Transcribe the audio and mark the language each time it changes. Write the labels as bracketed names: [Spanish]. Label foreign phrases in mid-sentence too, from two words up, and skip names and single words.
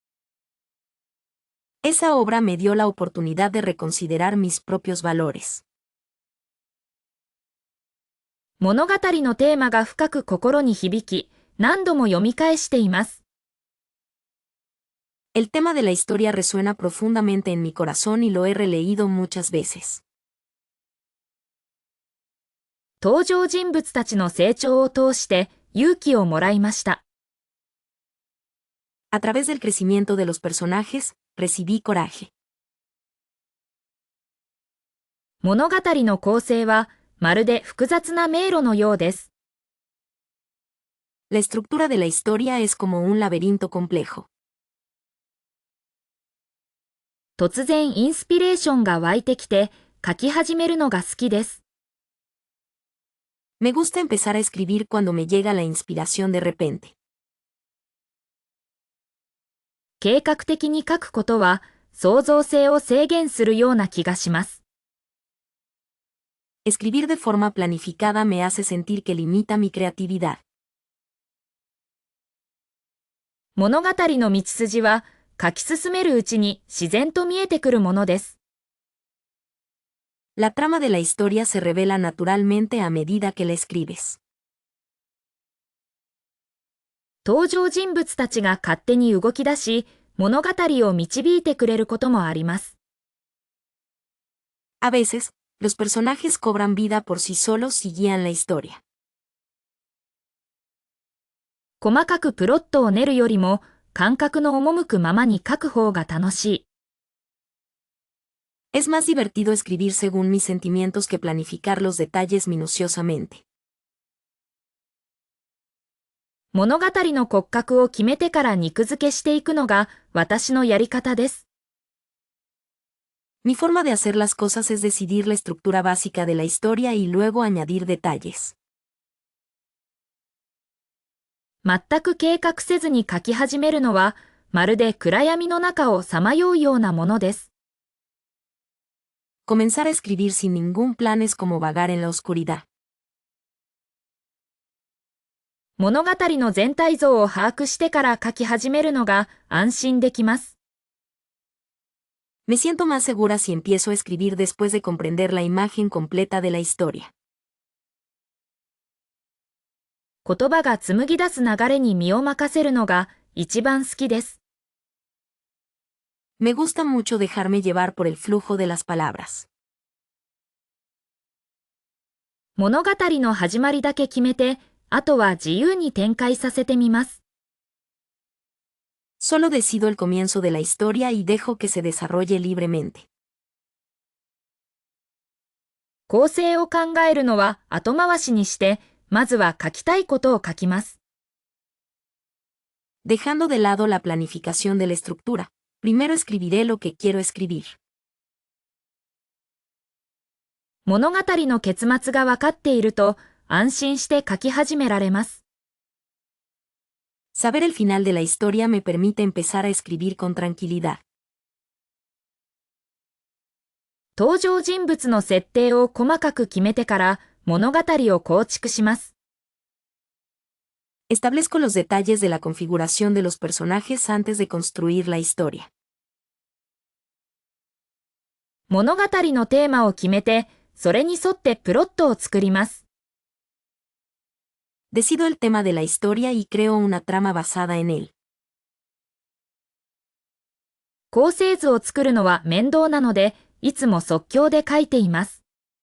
[Spanish] Esa obra me dio la oportunidad de reconsiderar mis propios valores. [Japanese] 物語のテーマが深く心に響き、何度も読み返しています。 [Spanish] El tema de la historia resuena profundamente en mi corazón y lo he releído muchas veces. [Japanese] 登場人物たちの成長を通して勇気をもらいました。 [Spanish] A través del crecimiento de los personajes, recibí coraje. [Japanese] 物語の構成はまるで複雑な迷路のようです。 [Spanish] La estructura de la historia es como un laberinto complejo. [Japanese] 突然インスピレーションが湧いてきて書き始めるのが好きです。 [Spanish] Me gusta empezar a escribir cuando me llega la inspiración de repente. [Japanese] 計画的に書くことは創造性を制限するような気がします。 [Spanish] Escribir de forma planificada me hace sentir que limita mi creatividad. [Japanese] 物語の道筋は書き進めるうちに自然と見えてくるものです。 [Spanish] La trama de la historia se revela naturalmente a medida que la escribes. [Japanese] 登場人物たちが勝手に動き出し、 物語を導いてくれることもあります。 [Spanish] A veces, los personajes cobran vida por sí solos y guían la historia. [Japanese] 細かくプロットを練るよりも、感覚の赴くままに書く方が楽しい。 [Spanish] Es más divertido escribir según mis sentimientos que planificar los detalles minuciosamente. [Japanese] 物語の骨格を決めてから肉付けしていくのが私のやり方です。 [Spanish] Mi forma de hacer las cosas es decidir la estructura básica de la historia y luego añadir detalles. [Japanese] 全く計画せずに書き始めるのは、まるで暗闇の中をさまようようなものです。 [Spanish] Comenzar a escribir sin ningún plan es como vagar en la oscuridad. [Japanese] 物語の全体像を把握してから書き始めるのが安心できます。 [Spanish] Me siento más segura si empiezo a escribir después de comprender la imagen completa de la historia. [Japanese] 言葉が紡ぎ出す流れに身を任せるのが一番好きです。 [Spanish] Me gusta mucho dejarme llevar por el flujo de las palabras. [Japanese] 物語の始まりだけ決めて、あとは自由に展開させてみます。 [Spanish] Solo decido el comienzo de la historia y dejo que se desarrolle libremente. [Japanese] 構成を考えるのは後回しにして、まずは書きたいことを書きます。 [Spanish] Dejando de lado la planificación de la estructura, primero escribiré lo que quiero escribir. [Japanese] 物語の結末が分かっていると、安心して書き始められます。 [Spanish] Saber el final de la historia me permite empezar a escribir con tranquilidad. [Japanese] 登場人物の設定を細かく決めてから物語を構築します。 [Spanish] Establezco los detalles de la configuración de los personajes antes de construir la historia. [Japanese] 物語のテーマを決めて、それに沿ってプロットを作ります。 [Spanish] Decido el tema de la historia y creo una trama basada en él. [Japanese] 構成図を作るのは面倒なので、いつも即興で書いています。